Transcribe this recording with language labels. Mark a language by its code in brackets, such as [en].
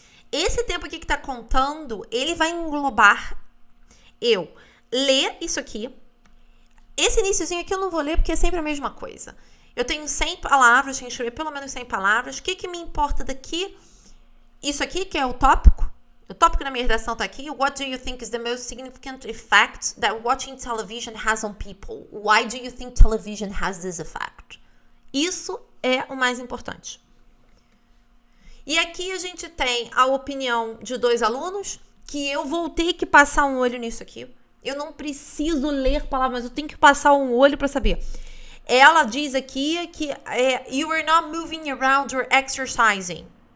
[pt] Esse tempo aqui que tá contando, ele vai englobar eu ler isso aqui. Esse iniciozinho aqui eu não vou ler porque é sempre a mesma coisa. Eu tenho 100 palavras, tenho que escrever pelo menos 100 palavras. O que me importa daqui? Isso aqui, que é o tópico. O tópico da minha redação tá aqui. [en] What do you think is the most significant effect that watching television has on people? Why do you think television has this effect? [pt] Isso é o mais importante. E aqui a gente tem a opinião de 2 alunos, que eu vou ter que passar um olho nisso aqui. Eu não preciso ler palavras, mas eu tenho que passar um olho para saber. Ela diz aqui que [en] you are not moving around or exercising.